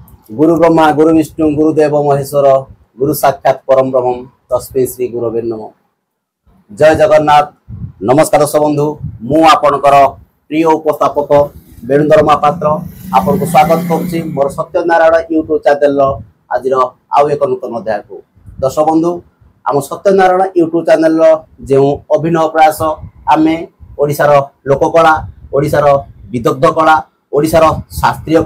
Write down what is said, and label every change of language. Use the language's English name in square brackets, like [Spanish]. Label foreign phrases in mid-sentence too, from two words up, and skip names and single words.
[Sanskrit] गुरु ब्रह्मा गुरु विष्णु गुरुदेव महेश्वर गुरु साक्षात परम ब्रह्म तस्मै श्री गुरवे नमः। [Odia] ଜୟ ଜଗନ୍ନାଥ। ନମସ୍କାର ଦର୍ଶକ ବନ୍ଧୁ, ମୁଁ ଆପଣଙ୍କର ପ୍ରିୟ ଉପସ୍ଥାପକ ବେଣୁଧର ମହାପାତ୍ର ଆପଣ କୁ ସ୍ୱାଗତ କରୁଛି ମୋର ସତ୍ୟନାରାୟଣ ୟୁଟ୍ୟୁବ ଚ୍ୟାନେଲ ଆଜି ଆଉ ଏକ ନୂତନ ଅଧ୍ୟାୟ କୁ। ଦର୍ଶକ ବନ୍ଧୁ, ଆମ ସତ୍ୟନାରାୟଣ ୟୁଟ୍ୟୁବ ଚ୍ୟାନେଲ ଯୋ ଅଭିନୟ ପ୍ରୟାସ ଆମେ ଓଡ଼ିଶାର ଲୋକକଳା, ଓଡ଼ିଶାର ବିଦଗ୍ଧ କଳା, ଓଡ଼ିଶାର ଶାସ୍ତ୍ରୀୟ